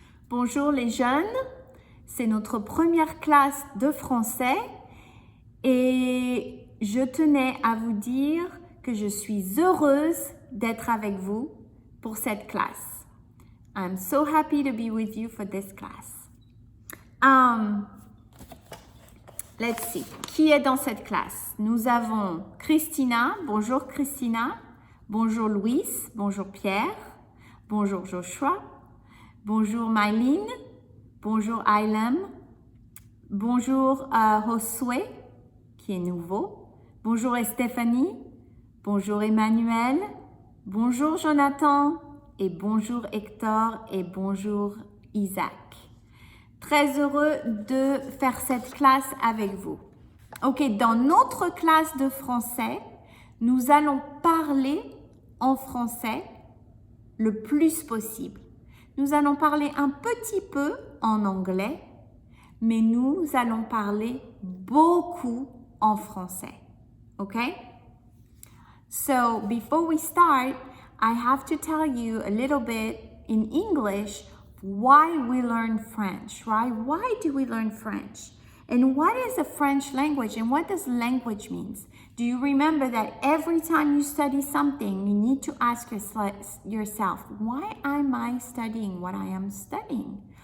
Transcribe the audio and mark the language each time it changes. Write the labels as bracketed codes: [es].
[fr] Bonjour les jeunes, c'est notre première classe de français et je tenais à vous dire que je suis heureuse d'être avec vous pour cette classe. [en] I'm so happy to be with you for this class. Let's see, [fr] qui est dans cette classe? Nous avons Christina, bonjour Christina, bonjour Louis, bonjour Pierre, bonjour Joshua, bonjour Mylene, bonjour Ailem, bonjour Josué, qui est nouveau, bonjour Stéphanie, bonjour Emmanuel, bonjour Jonathan, et bonjour Hector, et bonjour Isaac. Très heureux de faire cette classe avec vous. Ok, dans notre classe de français, nous allons parler en français le plus possible. Nous allons parler un petit peu en anglais, mais nous allons parler beaucoup en français. [en] Okay? So before we start, I have to tell you a little bit in English why we learn French, right? Why do we learn French? And what is the French language and what does language mean? Do you remember that every time you study something, you need to ask yourself, why am I studying what I am studying?